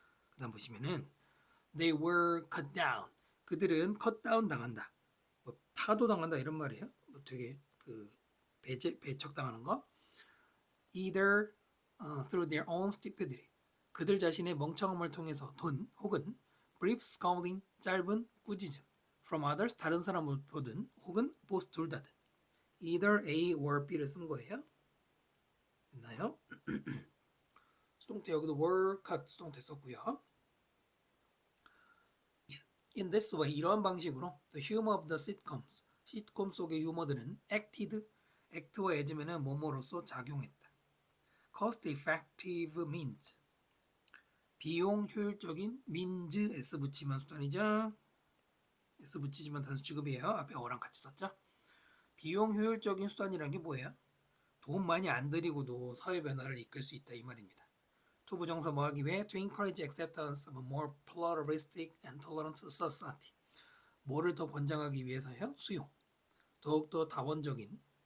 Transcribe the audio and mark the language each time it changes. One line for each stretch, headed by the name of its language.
Korean: 그 다음 보시면은 they were cut down 그들은 cut down 당한다. 뭐 타도당한다 이런 말이에요. 뭐 되게 그 배척당하는 거.
English: either through their own stupidity 그들 자신의 멍청함을 통해서 혹은 brief scolding 짧은 꾸짖음 from others 다른 사람을 보든 혹은 both 둘 다든 either A or B 를 쓴 거예요. 됐나요?
Korean: 수동태 여기도 were cut 수동태 썼고요.
English: In this way 이러한 방식으로 the humor of the sitcoms 시트콤 속의 유머들은 act와 as면은 뭐뭐로서 작용했다. cost effective means 비용 효율적인 means s 붙이면 수단이죠.
Korean: s 붙이지만 단수 취급이에요. 앞에 어랑 같이 썼죠. 비용 효율적인 수단이란 게 뭐예요? 돈 많이 안 들이고도 사회 변화를 이끌 수 있다 이 말입니다.
English: 투부정사 뭐 하기 위해 to encourage acceptance of a more pluralistic and tolerant society 뭐를 더 권장하기 위해서요? 수용 더욱더 다원적인